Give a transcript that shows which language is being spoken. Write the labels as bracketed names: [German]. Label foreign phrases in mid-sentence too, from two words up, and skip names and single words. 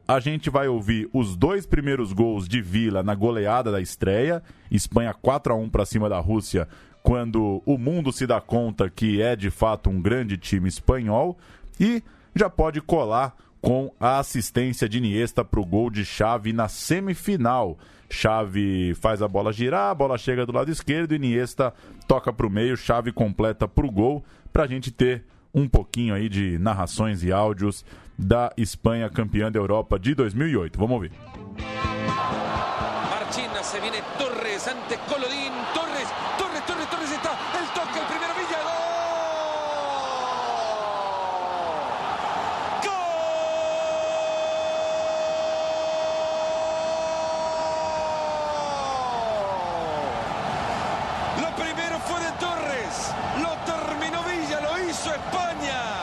[Portuguese] A gente vai ouvir os 2 primeiros gols de Villa na goleada da estreia, Espanha 4-1 para cima da Rússia, quando o mundo se dá conta que é de fato um grande time espanhol, e já pode colar com a assistência de Iniesta para o gol de Xavi na semifinal. Xavi faz a bola girar, a bola chega do lado esquerdo, Iniesta toca para o meio, Xavi completa para o gol, para a gente ter um pouquinho aí de narrações e áudios da Espanha campeã da Europa de 2008. Vamos ouvir. [Spanish] Marchina, se viene Torres ante Colodín, Torres está, el toque, el primero Villa, gol! Lo primero fue de Torres, lo terminó Villa, lo hizo España.